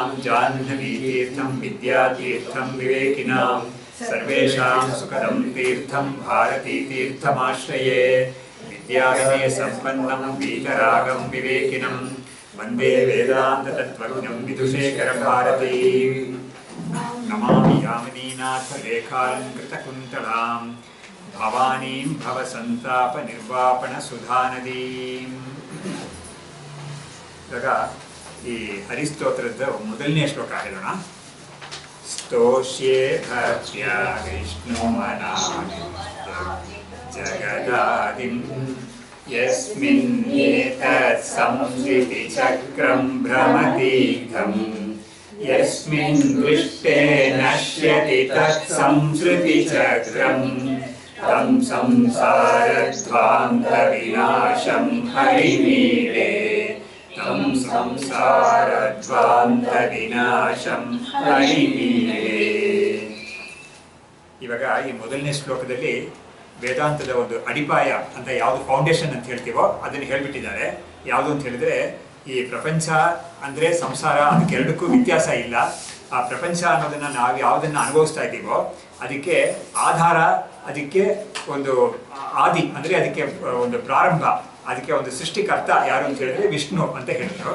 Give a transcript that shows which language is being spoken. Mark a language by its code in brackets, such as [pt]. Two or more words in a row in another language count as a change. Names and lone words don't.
[sa] जाह्नवीतीर्थं विद्यातीर्थं विवेकिनां सर्वेषां सुखदं तीर्थं भारतीतीर्थमाश्रये विद्याविनयसम्पन्नं वीतरागं विवेकिनं वन्दे वेदान्ततत्त्वज्ञं विदुषेखरभारतीं नमामि यामिनीनाथलेखालङ्कृतकुन्तलां भवानीं [kn] भवसन्तापनिर्वापणसुधानदीम् ಇವಾಗ ಈ ಹರಿಸ್ತೋತ್ರದ ಮೊದಲನೇ ಶ್ಲೋಕ ಹೇಳೋಣ. [sa] ಸ್ತೋಷ್ಯೇ ಭಕ್ತ್ಯ ವಿಷ್ಣುಮನಾಮಿ ಜಗದಾದಿಂ ಯಸ್ಮಿನ್ ಏತತ್ ಸಂಸ್ಕೃತಿ ಚಕ್ರಂ ಭ್ರಮತೀರ್ಥಂ ಯಸ್ಮಿನ್ ದೃಷ್ಟೇ ನಶ್ಯತಿ ತತ್ ಸಂಸ್ಕೃತಿ ಚಕ್ರಂ ತಂ ಸಂಸಾರಧ್ವಾಂತ ವಿನಾಶಂ ಹರಿಮೀಡೆ ತಂ ಸಂಸಾರಧ್ವಾಂತ ವಿನಾಶಂ ಹರಿಮೀಡೆ. [kn] ಇವಾಗ ಈ ಮೊದಲನೇ ಶ್ಲೋಕದಲ್ಲಿ ವೇದಾಂತದ ಒಂದು ಅಡಿಪಾಯ ಅಂತ ಯಾವುದು ಫೌಂಡೇಶನ್ ಅಂತ ಹೇಳ್ತೀವೋ ಅದನ್ನು ಹೇಳ್ಬಿಟ್ಟಿದ್ದಾರೆ. ಯಾವುದು ಅಂತ ಹೇಳಿದ್ರೆ ಈ ಪ್ರಪಂಚ ಅಂದರೆ ಸಂಸಾರ, ಅದಕ್ಕೆರಡಕ್ಕೂ ವ್ಯತ್ಯಾಸ ಇಲ್ಲ. ಆ ಪ್ರಪಂಚ ಅನ್ನೋದನ್ನು ನಾವು ಯಾವುದನ್ನು ಅನುಭವಿಸ್ತಾ ಇದ್ದೀವೋ ಅದಕ್ಕೆ ಆಧಾರ, ಅದಕ್ಕೆ ಒಂದು ಆದಿ ಅಂದರೆ ಅದಕ್ಕೆ ಒಂದು ಪ್ರಾರಂಭ, ಅದಕ್ಕೆ ಒಂದು ಸೃಷ್ಟಿಕರ್ತ ಯಾರು ಅಂತ ಹೇಳಿದ್ರೆ ವಿಷ್ಣು ಅಂತ ಹೇಳಿದ್ರು.